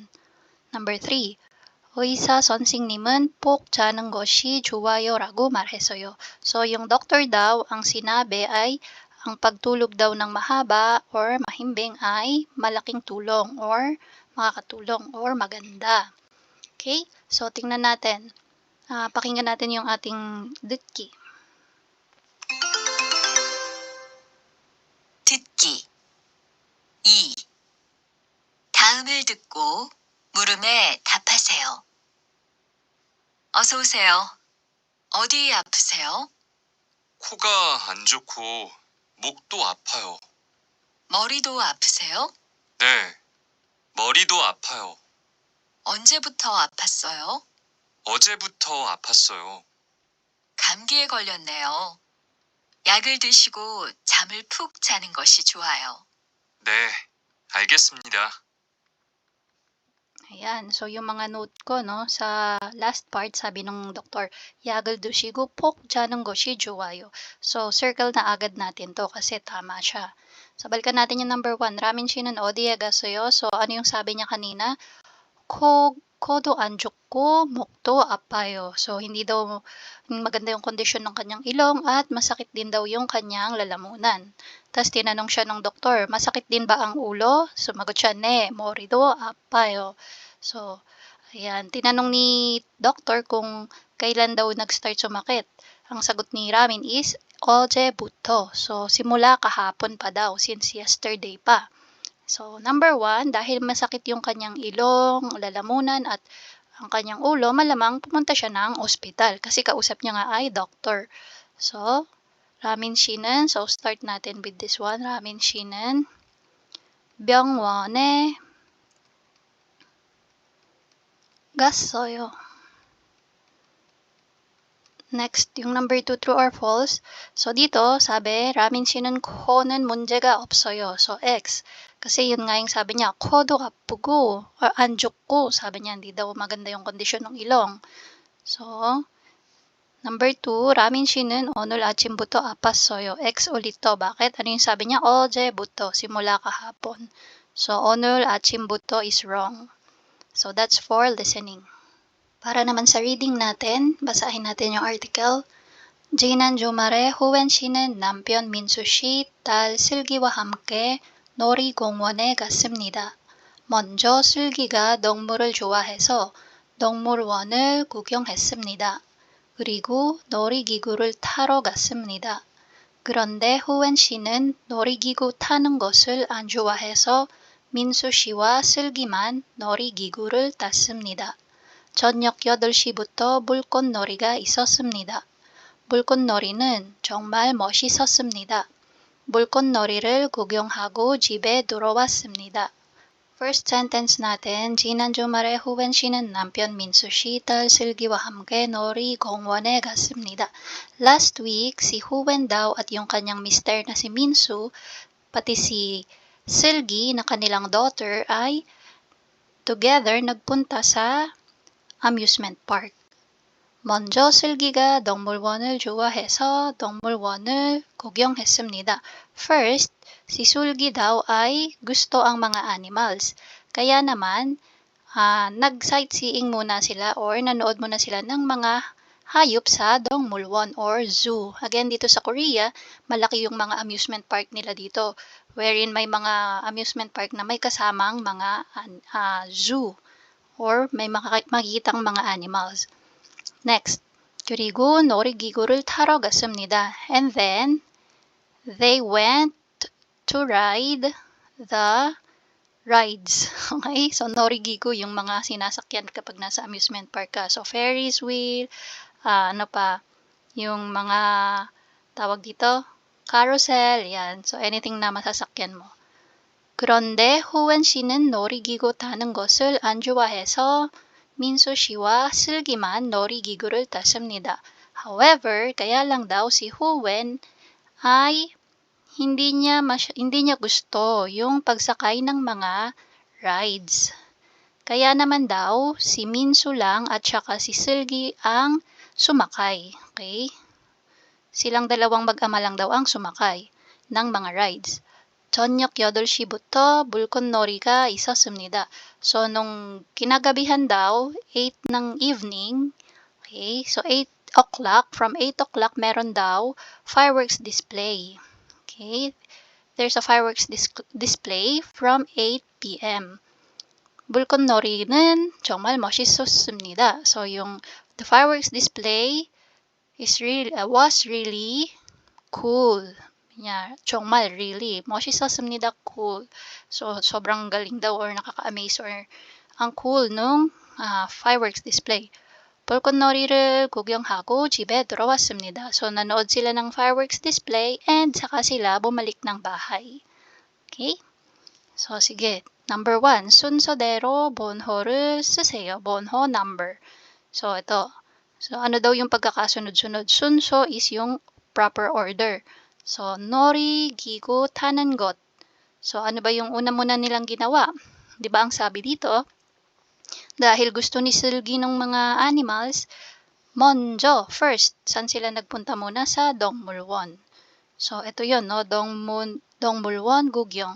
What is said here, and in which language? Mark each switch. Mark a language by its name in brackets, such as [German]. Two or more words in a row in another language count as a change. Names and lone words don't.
[English] Number 3, [Korean] 의사 선생님은 푹 자는 것이 좋아요라고 말했어요. [Filipino] So, yung doctor daw, ang sinabi ay ang pagtulog daw ng mahaba or mahimbing ay malaking tulong or makakatulong or maganda. Okay? So, tingnan natin. Pakinggan natin yung ating 듣기. [Korean] 듣기 2. 다음을 듣고 물음에 답하세요. 어서 오세요. 어디 아프세요? 코가 안 좋고 목도 아파요. 머리도 아프세요? 네, 머리도 아파요. 언제부터 아팠어요? 어제부터 아팠어요. 감기에 걸렸네요. 약을 드시고 잠을 푹 자는 것이 좋아요. 네, 알겠습니다. [Filipino] Ayan, so yung mga note ko, no, sa [English] last part, [Filipino] sabi nung doktor, [Korean] 약을 드시고 푹 자는 것이 좋아요. [Filipino] So, circle na agad natin to kasi tama siya. So, balikan natin yung number 1. [Korean] 라민 씨는 어디에 갔어요? [Filipino] So, ano yung sabi niya kanina? [Korean] 코도 안 좋고 목도 아파요. [Filipino] So, hindi daw maganda yung kondisyon ng kanyang ilong at masakit din daw yung kanyang lalamunan. Tapos tinanong siya ng doktor, masakit din ba ang ulo? Sumagot siya, [Korean] 네, 머리도 아파요. [Filipino] So, ayan, tinanong ni doktor kung kailan daw nag-start sumakit. Ang sagot ni Ramin is, 어제부터. So, simula kahapon pa daw, [English] since yesterday [Filipino] pa. So, number 1, dahil masakit yung kanyang ilong, lalamunan, at ang kanyang ulo, malamang pumunta siya ng ospital kasi kausap niya nga ay doctor. So, [Korean] 라민 씨는, [English] so start natin with this one. [Korean] 라민 씨는 병원에 갔어요. [Filipino] Next, yung number 2, true or false. So, dito, sabi, [Korean] 라민 씨는 코는 문제가 없어요. [Filipino] So, X. Kasi yun nga yung sabi niya, [Korean] 코도 아프고, or 안 좋고, [Filipino] sabi niya, hindi daw maganda yung kondisyon ng ilong. So, number 2, [Korean] 라민 씨는 오늘 아침부터 아팠어요. [Filipino] X ulit to. Bakit? Ano yung sabi niya? 어제부터, simula kahapon. So, [Korean] 오늘 아침부터 [English] is wrong. So, that's for listening. [Filipino] Para naman sa reading natin, basahin natin yung article. [Korean] 지난 주말에 후웬 씨는 남편 민수 씨, 딸 슬기와 함께 놀이공원에 갔습니다. 먼저 슬기가 동물을 좋아해서 동물원을 구경했습니다. 그리고 놀이기구를 타러 갔습니다. 그런데 후웬 씨는 놀이기구 타는 것을 안 좋아해서 민수 씨와 슬기만 놀이기구를 탔습니다. 저녁 8시부터 물꽃놀이가 있었습니다. 물꽃놀이는 정말 멋있었습니다. 물꽃놀이를 구경하고 집에 돌아왔습니다. [English] First sentence [Filipino] natin, [Korean] 지난 주말에 후웬 씨는 남편 민수 씨, 딸 슬기와 함께 놀이공원에 갔습니다. [English] Last week, [Filipino] si Huwen daw at yung kanyang mister na si Minsu, pati si Silgi na kanilang daughter ay together nagpunta sa [English] amusement park. [Korean] 먼저 슬기가 동물원을 좋아해서 동물원을 구경했습니다. [Filipino] First, si Sulgi daw ay gusto ang mga animals. Kaya naman, nag-sightseeing muna sila or nanood muna sila ng mga hayop sa 동물원 or zoo. Again, dito sa Korea, malaki yung mga [English] amusement park [Filipino] nila dito, wherein may mga [English] amusement park [Filipino] na may kasamang mga zoo or may makikitang mga animals. Next, [Korean] 그리고 놀이기구를 타러 갔습니다. [English] And then, they went to ride the rides. Okay? [Filipino] So, 놀이기구 yung mga sinasakyan kapag nasa amusement park ka. So, [English] Ferris wheel, [Filipino] yung mga tawag dito, carousel, yan. So, anything na masasakyan mo. [Korean] 그런데 후원 씨는 놀이기구 타는 것을 안 좋아해서 민수 씨와 슬기만 놀이기구를 탔습니다. [Filipino] However, kaya lang daw si Huwen ay hindi niya gusto yung pagsakay ng mga rides. Kaya naman daw si Minsu lang at saka si Silgi ang sumakay. Okay? Silang dalawang mag-ama lang daw ang sumakay ng mga rides. [Korean] 저녁 8시부터 물꽃놀이가 있었습니다. [Filipino] So, nung kinagabihan daw, 8 ng evening, [English] okay, so 8 o'clock, from 8 o'clock, [Filipino] meron daw [English] fireworks display. Okay, there's a fireworks display from 8 p.m. [Korean] 물꽃놀이는 정말 멋있었습니다. [English] So, the fireworks display was really cool. Yeah, 정말 really 멋있었습니다. Cool. [Filipino] So, sobrang galing daw or nakaka-amaze or ang cool nung [English] fireworks display. [Korean] 불꽃놀이를 구경하고 집에 들어왔습니다. [Filipino] So, nanood sila ng [English] fireworks display and [Filipino] saka sila bumalik ng bahay. Okay? So, sige. Number 1, [Korean] 순서대로 번호를 쓰세요. [Filipino] 번호 number. So, ito. So, ano daw yung pagkakasunod-sunod? Sunso is yung proper order. So, 놀이기구 타는 것. So, ano ba yung una muna nilang ginawa? Di ba ang sabi dito? Dahil gusto ni Silgi ng mga animals, 먼저, first, saan sila nagpunta muna? Sa 동물원. So, ito yun, no? [Korean] 동물원 구경.